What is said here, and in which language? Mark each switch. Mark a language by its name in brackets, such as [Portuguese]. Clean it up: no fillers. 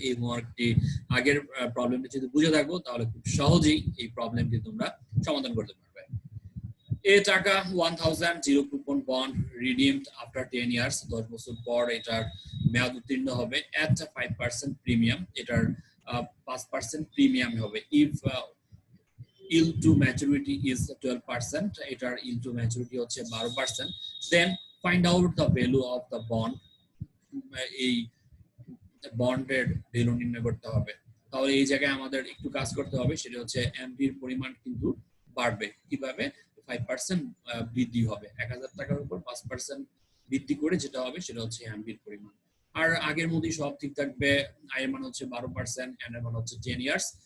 [Bangla] এই হোমওয়ার্কটি আগের প্রবলেমটি যদি বুঝে থাকো তাহলে খুব সহজেই এই প্রবলেমটি তোমরা সমাধান করতে পারবে। [English] এ টাকা 1000 zero coupon bond redeemed after 10 years, [Bangla] 10 বছর পর এটার মেয়াদ উত্তীর্ণ হবে। [English] at 5% premium, [Bangla] এটার 5% প্রিমিয়াম হবে। [English] if yield to maturity is 12%, [Bangla] এটার yield to maturity হচ্ছে 12%, [English] then find out the value of the bond, [Bangla] এই বন্ডের ভ্যালু নির্ণয় করতে হবে। তাহলে এই জায়গায় আমাদের একটু কাজ করতে হবে, সেটা হচ্ছে এমবির পরিমাণ কিন্তু বাড়বে। কিভাবে? 5% বৃদ্ধি হবে, 1000 টাকার উপর 5% বৃদ্ধি করে যেটা হবে সেটা হচ্ছে এমবির পরিমাণ। আর আগের মধ্যেই সব ঠিক থাকবে। আই এর মান হচ্ছে 12%, এন এর মান হচ্ছে 10 ইয়ার্স।